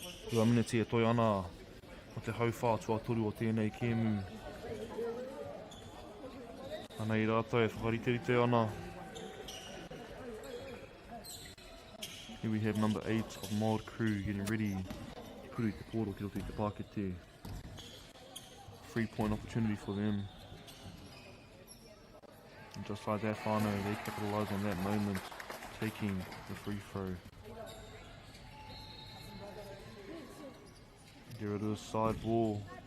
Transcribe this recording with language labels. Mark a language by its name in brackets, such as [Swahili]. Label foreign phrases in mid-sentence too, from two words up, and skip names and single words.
[Māori] Ua minute e toi ana o te hauwha tuatoru o tēnei kēmu. Ana I rātou e whakariterite ana. [English] Here we have number 8 of Mod Crew getting ready to put [Māori] te poro ki roto I te Pākete. [English] 3-point opportunity for them. And just like that, whānau, they capitalise on that moment, taking the free throw. There it is, side ball.